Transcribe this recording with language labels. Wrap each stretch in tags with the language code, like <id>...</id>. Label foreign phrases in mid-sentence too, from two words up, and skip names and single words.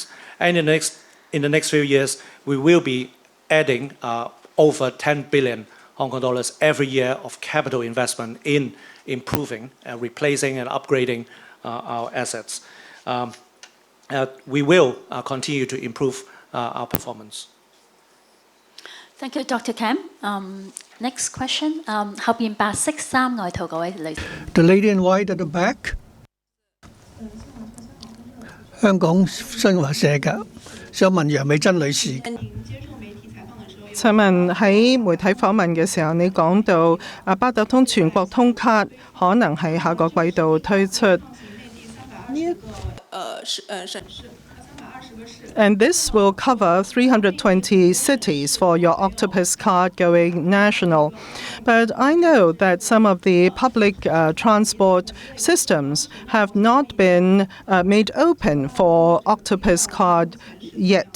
<en>And in the next few years, we will be adding over 10 billion Hong Kong dollars every year of capital investment in improving, replacing and upgrading our assets. We will continue to improve our performance. Thank you, Dr. Kam. Next question.</en> <yue>後邊白色衫外套嗰位女士。</yue> <en>The lady in white at the back.</en> <yue>香港新華社㗎，想問楊美珍女士。請問喺媒體訪問嘅時候，你講到八達通全國通卡可能喺下個季度推出。</yue> <en>And this will cover 320 cities for your Octopus card going national. But I know that some of the public transport systems have not been made open for Octopus card yet.</en>